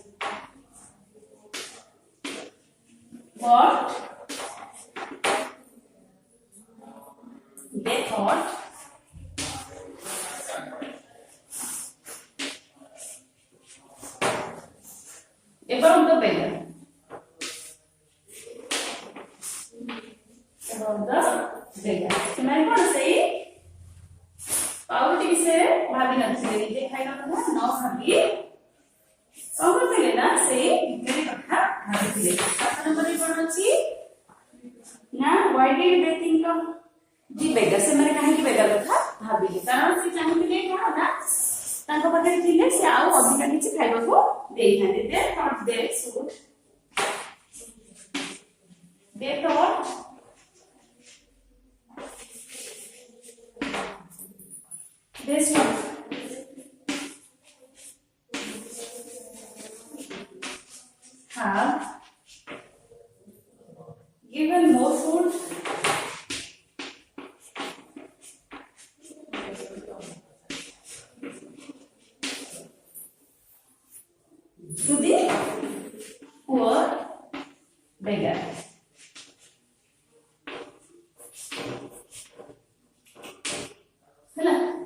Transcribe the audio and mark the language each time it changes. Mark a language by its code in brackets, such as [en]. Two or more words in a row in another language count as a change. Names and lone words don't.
[en] But they thought about the beggar. [or] ସେମାନେ କଣ ସେଇ ପାଉଟି ବିଷୟରେ ଭାବି ନଥିଲେ, ନିଜେ ଖାଇବା କଥା ନ ଭାବି କଣ କରୁଥିଲେ ନା ସେଇ ଭିକାରୀ କଥା ଭାବିଥିଲେ. 7 ନମ୍ବରରେ କଣ ଅଛି ନା [en] why did they think of the beggar? [or] ସେମାନେ କାହିଁକି ବେଗାର କଥା ଭାବିଲେ? କାରଣ ସେ ଚାହୁଁଥିଲେ କଣ ନା ତାଙ୍କ ପାଖରେ ଥିଲେ ସେ ଆଉ ଅଧିକା କିଛି ଖାଇବାକୁ ଦେଇଥାନ୍ତେ. [en] They thought they should have given more food to the poor beggar. [hi] है ना?